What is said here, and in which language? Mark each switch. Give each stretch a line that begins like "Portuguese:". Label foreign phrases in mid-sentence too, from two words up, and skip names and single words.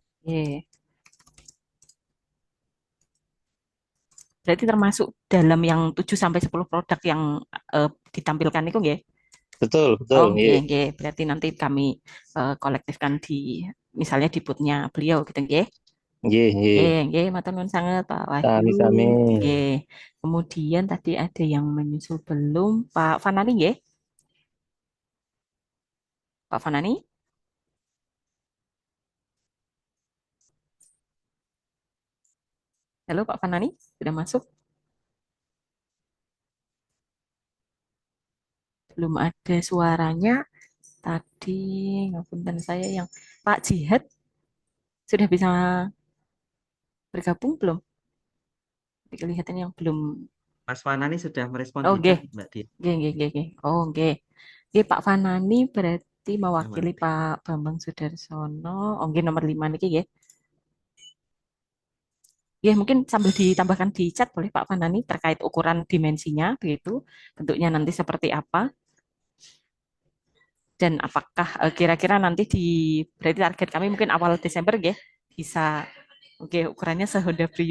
Indonesian: Berarti termasuk dalam yang 7 sampai 10 produk yang ditampilkan itu, nggih? Betul. Oke. Berarti nanti kami kolektifkan di misalnya di booth-nya beliau gitu, nggih?
Javanese: Nggih, matur nuwun sangat Pak Wahyu.
Indonesian: Nggih. Kemudian tadi ada yang menyusul belum Pak Fanani, nggih? Pak Fanani? Halo Pak Fanani, sudah masuk? Belum ada suaranya. Tadi ngapunten saya yang Pak Jihad sudah bisa bergabung belum? Kelihatan yang belum. Mas Fanani sudah merespon Oh, di nggih. chat, Mbak Dia. Nggih. Oh, nggih. Nggih, Pak Fanani berarti mewakili Aman. Pak Bambang Sudarsono.
Javanese: Oh, nggih nomor 5 niki nggih.
Indonesian: Ya, mungkin sambil ditambahkan di chat boleh Pak Fanani terkait ukuran dimensinya begitu, bentuknya nanti seperti apa dan apakah kira-kira nanti berarti target kami mungkin awal Desember ya bisa oke ukurannya seHonda Brio.